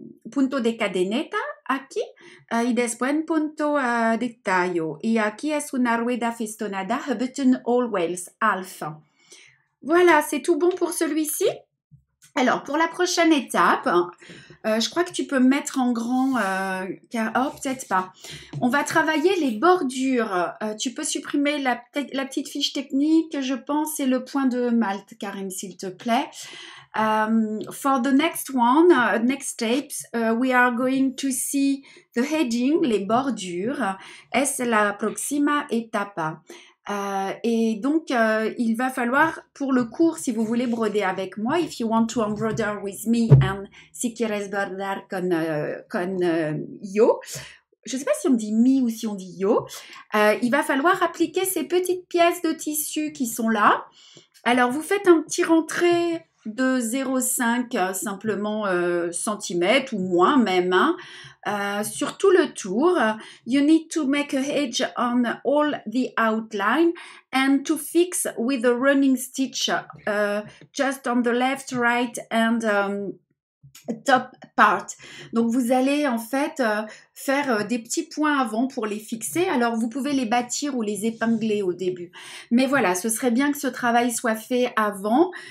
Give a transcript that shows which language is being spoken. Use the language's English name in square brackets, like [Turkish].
[Spanish] Punto de cadeneta aquí y después un punto de tallo. Y aquí es una rueda festonada [English] button always alpha. [French] Voilà, c'est tout bon pour celui-ci. Alors, pour la prochaine étape, je crois que tu peux me mettre en grand, peut-être pas. On va travailler les bordures. Tu peux supprimer la petite fiche technique, je pense, et le point de Malte, Karim, s'il te plaît. [English] For the next steps, we are going to see the heading, [French] les bordures. [Spanish] Es la próxima etapa. [French] Et donc, il va falloir, pour le cours, si vous voulez broder avec moi, [English] if you want to embroider with me, [French] and [Spanish] si quieres bordar con yo, [French] je ne sais pas si on dit mi ou si on dit yo, il va falloir appliquer ces petites pièces de tissu qui sont là. Alors, vous faites un petit rentré de 0,5 simplement centimètres ou moins même, hein, sur tout le tour. [English] You need to make a edge on all the outline and to fix with a running stitch just on the left, right and top part. [French] Donc vous allez en fait faire des petits points avant pour les fixer. Alors vous pouvez les bâtir ou les épingler au début. Mais voilà, ce serait bien que ce travail soit fait avant.